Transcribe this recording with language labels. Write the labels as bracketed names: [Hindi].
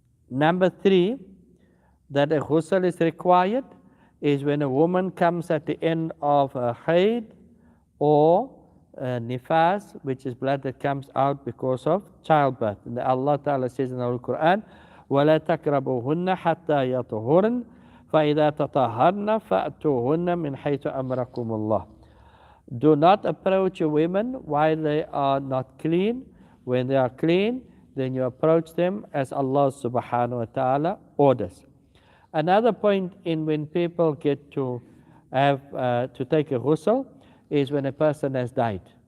[English] Number 3, that a ghusl is required is when a woman comes at the end of her hayd or nifas, which is blood that comes out because of childbirth. And Allah Ta'ala says in the Quran, [Arabic] وَلَا تَقْرَبُوهُنَّ حَتَّى يَطْهُرْنَ فَإِذَا تَطَهَّرْنَ فَأْتُوهُنَّ مِنْ حَيْثُ أَمَرَكُمُ اللَّهُ. [English] Do not approach your women while they are not clean. When they are clean, then you approach them as Allah subhanahu wa ta'ala orders. Another point in when people get to have to take a ghusl is when a person has died.